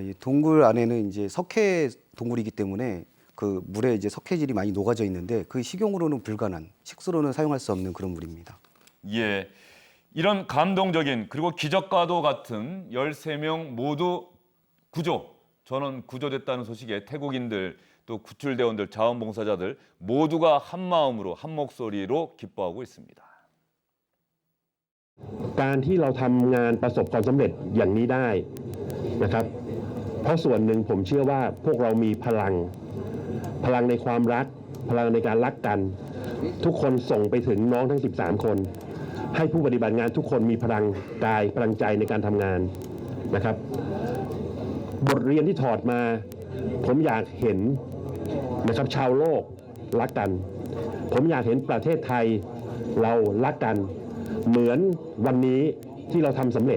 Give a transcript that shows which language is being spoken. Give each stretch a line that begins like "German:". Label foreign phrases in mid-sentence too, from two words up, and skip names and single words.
Korean: 이 동굴 안에는 이제 석회 동굴이기 때문에 그 물에 이제 석회질이 많이 녹아져 있는데 그 식용으로는 불가능한, 식수로는 사용할 수 없는 그런 물입니다. 예, 이런 감동적인 그리고 기적과도 같은 13명 모두 전원 구조됐다는 소식에 태국인들 또 구출대원들, 자원봉사자들 모두가 한 마음으로 한 목소리로 기뻐하고 있습니다.
Thai: การที่เราทำงานประสบความสำเร็จอย่างนี้ได้นะครับเพราะส่วนหนึ่งผมเชื่อว่าพวก เรามีพลังในความรักพลังในการรักกันทุกคนส่งไปถึงน้องทั้ง13คนให้ผู้ปฏิบัติงานทุกคนมีพลังกายพลังใจในการทำงานนะครับบทเรียนที่ถอดมาผมอยากเห็นนะครับชาวโลกรักกันผมอยากเห็นประเทศไทยเรารักกันเหมือนวันนี้ที่เราทำสำเร็จ